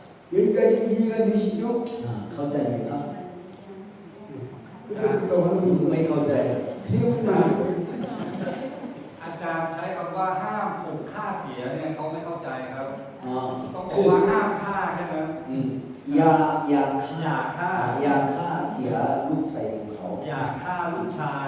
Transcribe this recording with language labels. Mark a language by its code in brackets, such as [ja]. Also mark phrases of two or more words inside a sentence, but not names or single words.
[ko] 여기까지 이해가 되시죠? [th] เข้าใจไหมครับ [ko] 그때부터 하는 [th] ไม่ [ko] 거 [th] เข้าใจ 세우만 อาจารย์ใช้คำว่าห้ามถูกฆ่าเสียเนี่ยเขาไม่เข้าใจครับ อ๋อ ต้องบอ คื ก อ ว่าห้ามฆ่าแค่นั้น อย่า อย่า ฆ่า ฆ่า อย่าฆ่าเสียลูกชายของเขา อย่าฆ่าลูกชาย